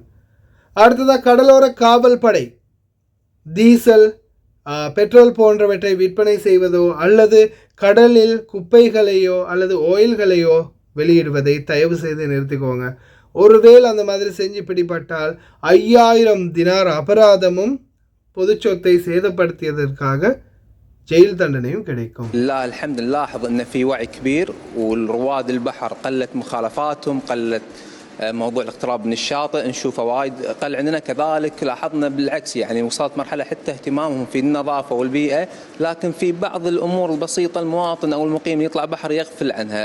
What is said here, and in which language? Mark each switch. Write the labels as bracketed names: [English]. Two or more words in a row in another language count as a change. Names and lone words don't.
[Tamil] அடுத்ததாக கடலோர காவல் படை டீசல், பெட்ரோல் போன்றவற்றை விற்பனை செய்வதோ அல்லது கடலில் குப்பைகளையோ அல்லது ஆயில்களையோ வெளியிடுவதை தயவு செய்து நிறுத்திக்கோங்க. ஒருவேளை அந்த மாதிரி செஞ்சு பிடிபட்டால் 5000 தினார் அபராதமும் பொது சொத்தை சேதப்படுத்தியதற்காக ஜெயில் தண்டனையும் கிடைக்கும். [Arabic] لا الحمد نلاحظ ان في وعي كبير والرواد البحر قلت مخالفاتهم، قلت موضوع الاقتراب من الشاطئ نشوفه وايد قل عندنا. كذلك لاحظنا بالعكس يعني وصلت مرحله حتى اهتمامهم في النظافه والبيئه، لكن في بعض الامور البسيطه المواطن او المقيم يطلع بحر يغفل عنها.